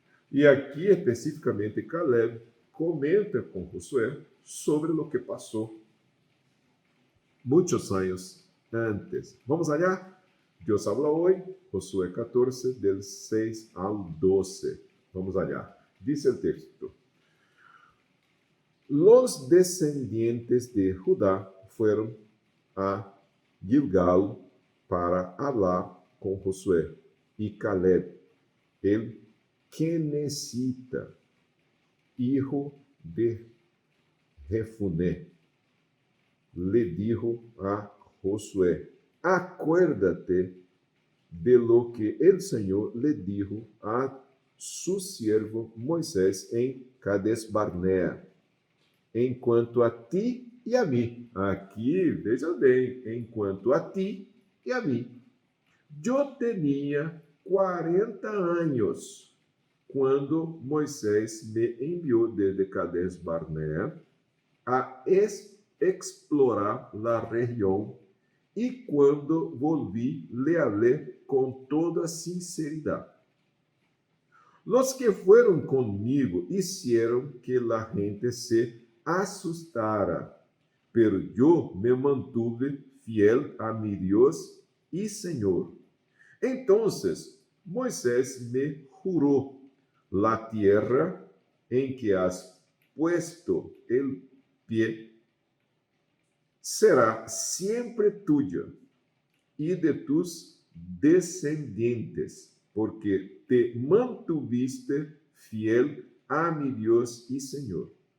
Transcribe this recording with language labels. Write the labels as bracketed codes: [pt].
[pt] E aqui, especificamente, Caleb comenta com Josué sobre o que passou muitos anos antes. [es] Vamos allá? Deus habla hoy, Josué 14, del 6 al 12. Vamos allá. Dice el texto: Los descendientes de Judá fueron a Gilgal para hablar con Josué y Caleb, el Kenesita, hijo de Jefuné, le dijo a Josué: Acuérdate de lo que el Señor le dijo a su siervo Moisés en Cades Barnea, en cuanto a ti [pt] e a mim. Aqui, veja bem, enquanto a ti e a mim. Eu tinha 40 anos quando Moisés me enviou desde Cades Barnea a explorar a região, e quando volvi, [es] le hablé [pt] com toda sinceridade. [es] Los que fueron conmigo hicieron que la gente se asustara, pero yo me mantuve fiel a mi Dios y Señor. Entonces Moisés me juró: la tierra en que has puesto el pie será siempre tuya y de tus descendientes, porque te mantuviste fiel a mi Dios y Señor.